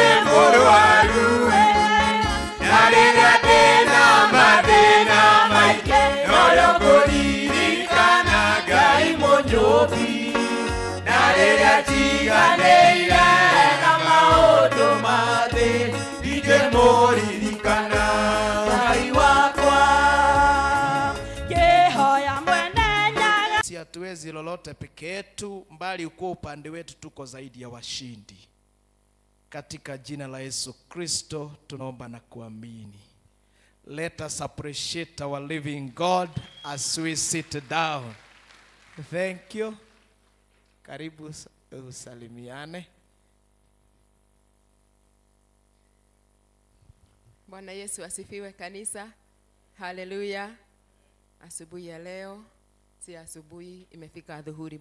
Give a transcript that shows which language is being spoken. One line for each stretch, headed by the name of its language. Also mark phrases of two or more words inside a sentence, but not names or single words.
Kikuyu: mũrwaru na rĩrĩa ndĩ na mathĩna maingĩ noyo ngũririkana Ngai mũnyũmbi na rĩrĩa njiganĩire na maũndũ ma thĩ ndingĩmũririkana Ngai wakwa ngĩhoya mwene nyaga.
Swahili: Si hatuwezi lolote peke yetu, mbali uko upande wetu tuko zaidi ya washindi. Katika jina la Yesu Kristo tunaomba na kuamini.
English: Let us appreciate our living God as we sit down. Thank you.
Swahili: Karibu usalimiane. Bwana Yesu asifiwe kanisa. Haleluya. Asubuhi ya leo si asubuhi, imefika adhuhuri.